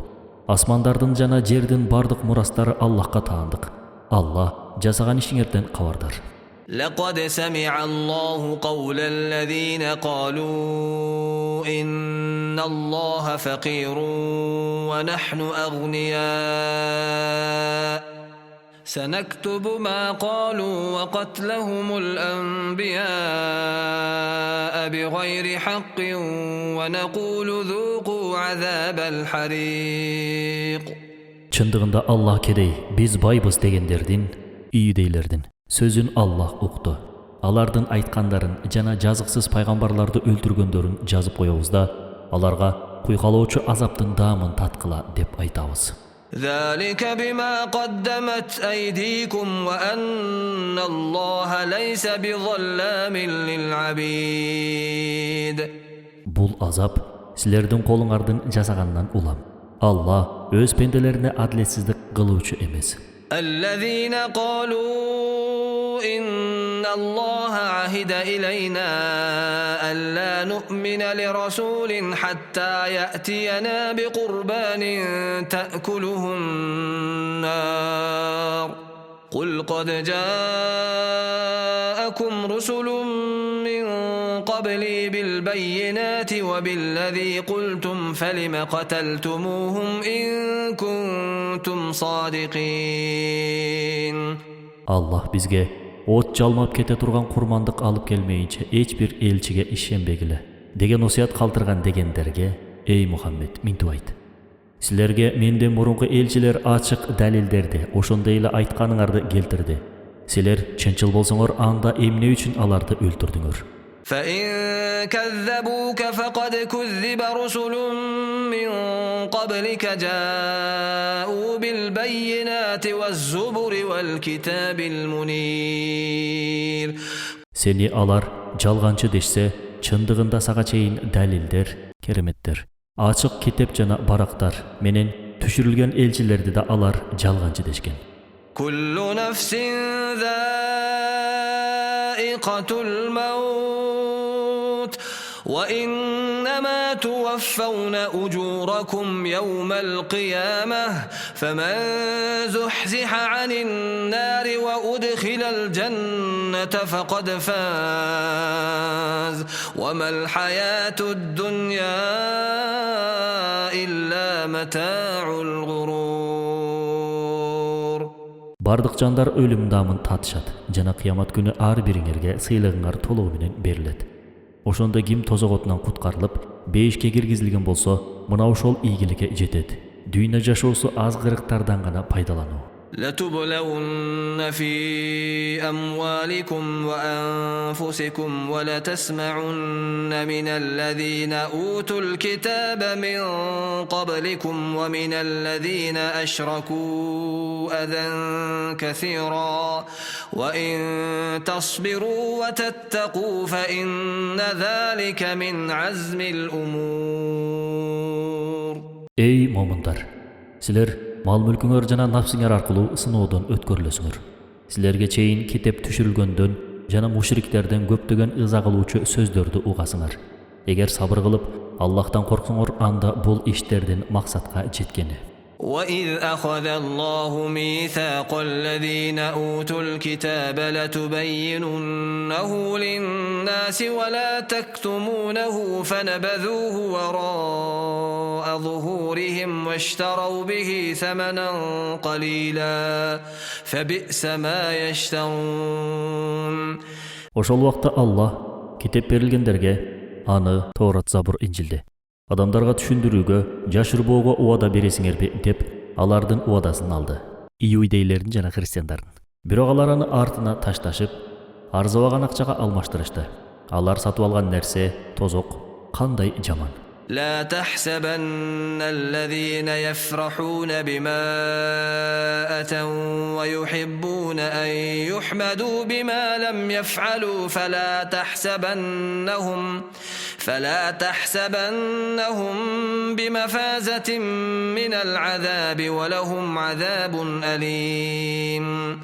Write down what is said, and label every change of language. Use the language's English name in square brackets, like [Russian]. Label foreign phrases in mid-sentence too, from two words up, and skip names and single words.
[Kyrgyz] Асмандардын жана жердин бардык мурастары Аллахка таандык. Аллах жасаган ишиңерден кабардар. [Arabic] لقد سمع الله قول الذين قالوا إن الله فقير ونحن أغنياء سنكتب ما قالوا وقتلهم الأنبياء بغير حق ونقول ذوقوا عذاب الحريق. [Kyrgyz] Чындыгында Аллах кедей, биз байбыз дегендердин, ийдейлердин сөзүн Аллах укту. Алардын айткандарын жана жазыксыз пайгамбарларды өлтүргөндөрүн жазып коебуз да, аларга куйгалоочу азаптын даамын таткыла деп айтабыз. [Arabic] ذلك بما قدمت أيديكم وأن الله ليس بظلام للعبيد. [Kyrgyz] Бул азап силердин колуңардын жасаганынан улам. Аллах өз пенделерине адилетсиздик кылуучу эмес. [Arabic] الذين قالوا إن الله عهد إلينا ألا نؤمن لرسول حتى يأتينا بقربان تأكله النار قل قد جاءكم رسل من قبلي بالبينات وبالذي قلتم فلم قتلتموهم إن كنتم صادقين. [Kyrgyz] Аллах бизге от жалмап кете турган курмандык алып келмейинче эч бир элчиге ишенбегиле деген осуят калтырган дегендерге, эй Мухаммед, минтип айт. Силерге менден мурунку элчилер ачык далилдерди, ошондой эле айтканыңарды келтирди. Силер чынчыл болсоңор, анда эмне үчүн аларды өлтүрдүңөр? [Arabic] فإن كذبوك فقد كذب رسل من قبلك جاءوا بالبينات والزبر والكتاب المنير. [Kyrgyz] Сени алар жалганчы дешсе, чындыгында сага чейин далилдер, кереметтер, ачык китеп жана барактар менен түшүрүлгөн элчилерди да алар жалганчы дешкен. [Arabic] كل نفس ذائقة الموت وإنما إنما توفون أجوركم يوم القيامة فمن زحزح عن النار وأدخل الجنة فقد فاز وما الحياة الدنيا إلا متاع الغرور. [Kyrgyz] Бардык жандар өлүм дамын татышат жана кыямат күнү ар бириңерге сыйлыгыңар толугу менен берилет. Ошондо ким тозок отунан куткарылып, бейишке киргизилген болсо, мына ошол ийгиликке жетет. Дүйнө жашоосу аз кырыктардан гана пайдалануу. [Arabic] لتبلون في أموالكم وأنفسكم ولتسمعن من الذين أوتوا الكتاب من قبلكم ومن الذين أشركوا أذى كثيرا وإن تصبروا وتتقوا فإن ذلك من عزم الأمور. [Kyrgyz] Ey момундар, силер мал мүлкүңөр жана нафсиңер аркылуу сыноодон өткөрүлөсүңөр. Силерге чейин китеп түшүрүлгөндөн жана мушриктерден көптөгөн ыза кылуучу сөздөрдү угасыңар. Эгер сабыр кылып, Аллахтан корксоңор, анда бул иштердин максатка жеткени. [Arabic] وَإِذْ أَخَذَ اللَّهُ مِيثَاقَ الَّذِينَ أُوتُوا الْكِتَابَ لَتُبَيِّنُنَّهُ لِلنَّاسِ وَلَا تَكْتُمُونَهُ فَنَبَذُوهُ وَرَاءَ ظُهُورِهِمْ وَاشْتَرَوْا بِهِ ثَمَنًا قَلِيلًا فَبِئْسَ مَا يَشْتَرُونَ. [Kyrgyz] Ошол убакта Аллах китеп берилгендерге аны Тоорат, Забур, Инжилди адамдарга түшүндүрүүгө, жашырбоого убада бересиңерби деп алардын убадасын алды. Иудейлердин жана христиандардын. Бирок алар аны артына ташташып, арзабаган акчага алмаштырышты. Алар сатып алган нерсе тозок кандай жаман. [Arabic] لا تحسبن الذين يفرحون بما أتوا ويحبون أن يحمدوا بما لم يفعلوا فلا تحسبنهم بمفازة من العذاب ولهم عذاب أليم.